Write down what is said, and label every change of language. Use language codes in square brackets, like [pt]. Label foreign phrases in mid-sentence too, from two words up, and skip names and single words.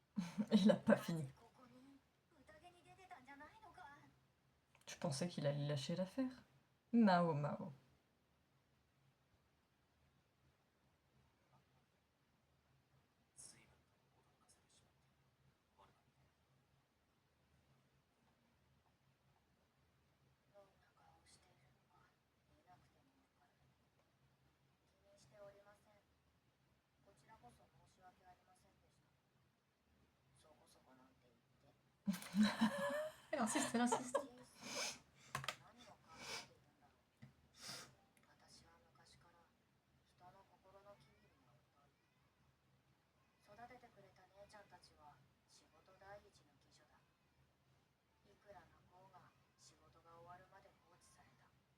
[fr] Il a pas fini. [ja] ここに宴に出てたんじゃないのか。 [fr] Je pensais qu'il allait lâcher l'affaire. Mao Mao. [ja] 随分と驚かせてしまった。悪かった。どんな顔をしているのか見なくてもわかる。気にしておりません。こちらこそ申し訳ありませんでした。そこそこなんて言って。 [fr] Elle insiste, elle insiste. [ja] 何を考えているんだろう。私は昔から人の心の機微には疎い。育ててくれた姉ちゃんたちは仕事第一の貴女だ。いくら泣こうが仕事が終わるまで放置された。